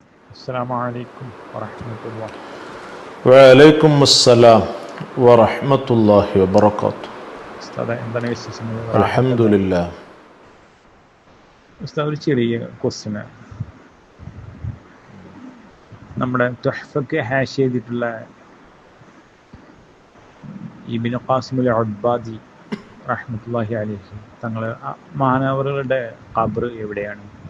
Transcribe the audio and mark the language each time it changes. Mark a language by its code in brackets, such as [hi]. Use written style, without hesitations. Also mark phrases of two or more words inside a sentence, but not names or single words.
[ar] السلام عليكم ورحمة الله. وعليكم السلام ورحمة الله وبركاته. [ml] ഉസ്താദ് എന്താണ് വിശേഷങ്ങൾ? [ar] الحمد لله. [ml] ഉസ്താദ് ഒരു ചെറിയ ക്വസ്റ്റ്യൻ. നമ്മുടെ തുഹ്ഫക്ക് ഹാഷ് ചെയ്തിട്ടുള്ള ഇബ്നു ഖാസിമുൽ അബ്ബാദി [ar] رحمة الله عليه [ml] തങ്ങൾ മാനവറുകളുടെ ഖബർ എവിടെയാണ്?